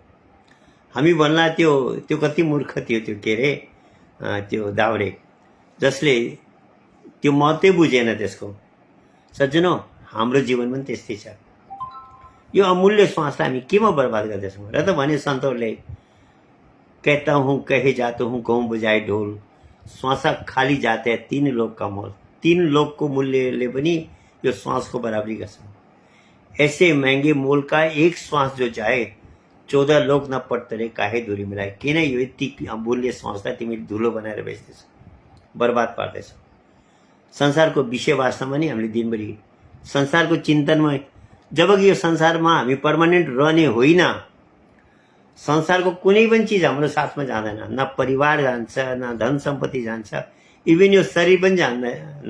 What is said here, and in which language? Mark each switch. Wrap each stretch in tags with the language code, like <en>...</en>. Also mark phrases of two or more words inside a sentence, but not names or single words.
<ne>हामी भन्ला त्यो कति मूर्ख थियो त्यो के अरे त्यो दाउरे, जसले त्यो महत्त्वै बुझेन त्यसको। सज्जनौ, हाम्रो जीवन पनि त्यस्तै छ, यो अमूल्य श्वासलाई हामी केमा बर्बाद गर्दैछौँ र त भने सन्तोषले,</ne> <hi>कहता हूँ कहे जाता हूँ कहूँ बजाए ढोल, श्वासा खाली जाते हैं 3 लोग का मोल।</hi> <ne>3 लोग को मूल्यले पनि यो श्वासको बराबरी गर्छ।</ne> <hi>ऐसे महँगे मोल का एक श्वास जो जाए 14 लोग न पट्टरे काहे दूरी मिलाए।</hi> <ne>किन यो यति अमूल्य श्वासलाई तिमी धुलो बनाएर बेच्दैछौ, बर्बाद पार्दैछौ। संसारको विषय वास्तवमा नि हामीले दिनभरि संसारको चिन्तनमा, जबकि यो संसारमा हामी पर्मानेन्ट रहने होइन, संसारको कुनै पनि चिज हाम्रो साथमा जाँदैन, न परिवार जान्छ, न धन सम्पत्ति जान्छ, इभन यो शरीर पनि जान्दैन।</ne>